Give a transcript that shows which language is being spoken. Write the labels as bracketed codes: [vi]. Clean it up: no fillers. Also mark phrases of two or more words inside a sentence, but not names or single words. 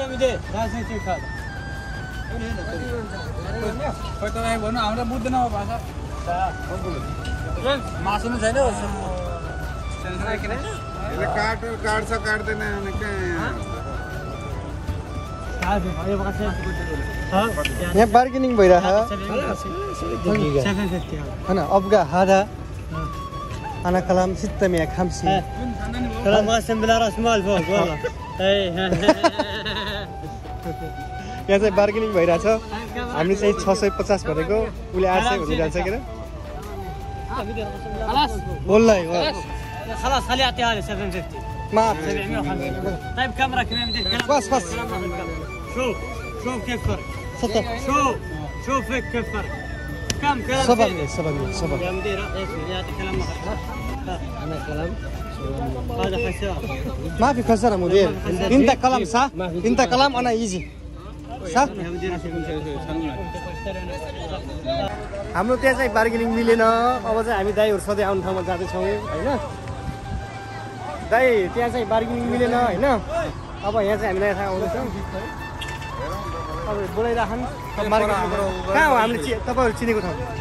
[ne] मासुनु छैन काट्छ काट्दैन यहाँ बार्गेनिङ भइरहेछ होइन [ar] ابغى هذا انا كلام ستمية خمسين كلام قاسم بالراس مال فوق والله [ne] यहाँ चाहिँ बार्गेनिङ भइरहेछ हामीले चाहिँ 650 भनेको उसले 800 भनिरहेछ के والله [ar] خلاص خليه يعطيها لي 750 ما 750 طيب كاميرا كمان بدي بس شوف كيف فرق صدق شوف هيك كيف فرق كم كلام صبر يا مدير يعطي كلام انا كلام هذا خسارة ما في خسارة مدير انت كلام صح انت كلام انا ايزي صح [ne] हाम्रो त्यहाँ चाहिँ बार्गेनिङ मिलेन अब चाहिँ हामी दाइहरु सधैँ आउने ठाउँमा जाँदैछौँ हैन दाइ त्यहाँ चाहिँ बार्गेनिङ मिलेन हैन अब यहाँ चाहिँ हामी नयाँ ठाउँ आउँदैछौँ अब बोलाइराखन् कहाँ हो हामीले तपाईहरु चिनेको ठाउँ